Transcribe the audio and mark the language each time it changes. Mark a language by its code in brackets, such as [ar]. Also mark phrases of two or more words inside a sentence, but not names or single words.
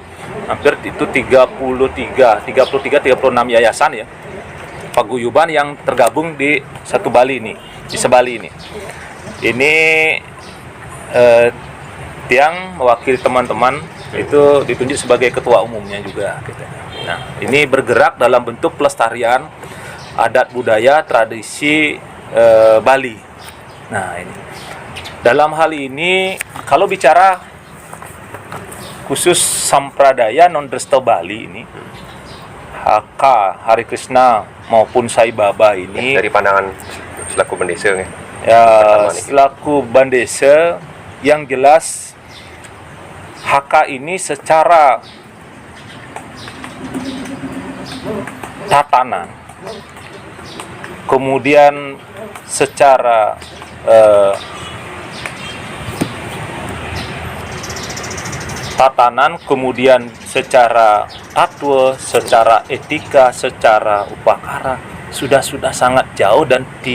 [id] Hampir itu 36 yayasan ya. Paguyuban yang tergabung di satu Bali ini, di Sebali ini. Ini tiang mewakili teman-teman itu ditunjuk sebagai ketua umumnya juga gitu. Nah, ini bergerak dalam bentuk pelestarian adat budaya tradisi Bali. Nah, ini dalam hal ini kalau bicara khusus sampradaya non Dresta Bali ini HK Hari Krishna maupun Sai Baba ini dari pandangan selaku Bendesa ya selaku Bendesa yang jelas HK ini secara tatanan kemudian secara kemudian secara tatwa, secara etika, secara upakara sudah sangat jauh dan